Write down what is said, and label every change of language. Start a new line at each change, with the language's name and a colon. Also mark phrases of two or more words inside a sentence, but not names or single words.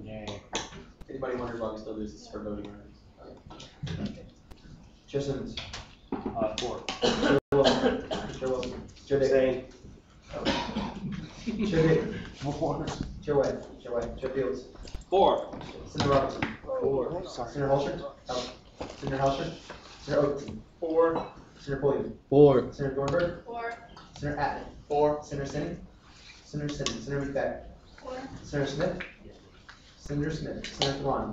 English: Anybody wonders why we still do this for voting? Chair Simmons. 4. Chair Wilson. Chair Wilson. Chair Day. Chair Day. 4. Chair White. Chair White. Chair Fields. 4. Senator Robertson. 4. Senator Holster. Senator Houser. Senator Oakerson. 4. Senator Pulliam. 4. Senator Thornburg. 4. Senator Atten. 4. Senator Sinning. Senator Simmons, Senator McFadden. Four. Senator Smith. Senator Smith, Senator Thorne.